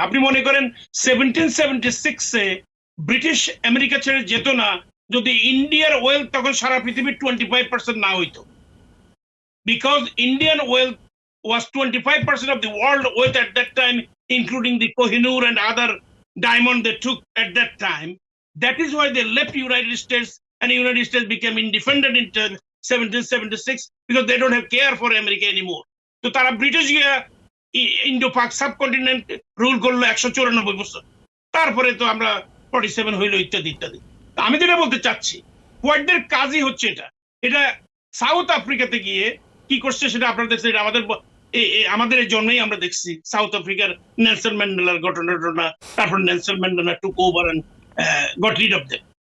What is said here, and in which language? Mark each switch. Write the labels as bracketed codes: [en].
[bn] আপনি মনে করেন 1776-এ ব্রিটিশ আমেরিকা ছেড়ে যেত না যদি ইন্ডিয়ার ওয়েলথ তখন সারা পৃথিবীর 25% না হইতো, [en] Because Indian wealth was 25% of the world wealth at that time, including the Kohinoor and other diamond they took at that time. That is why they left United States, and the United States became independent in 1776, because they don't have care for America anymore. [bn] তো তারা British গিয়া Indo পাক subcontinent rule করলো 194 বছর, তারপরে তো আমরা 47 হইলো, ইত্যাদি ইত্যাদি। তো আমি যেটা বলতে চাচ্ছি, হোয়াইটদের কাজই হচ্ছে এটা। এটা সাউথ আফ্রিকাতে গিয়ে কি করছে সেটা আপনারা দেখছেন, এটা আমাদের এই জন্যই আমরা দেখছি সাউথ আফ্রিকার নেলসন ম্যান্ডেলার ঘটনা, তারপর Nelson Mandela [en] Took over and got rid of them.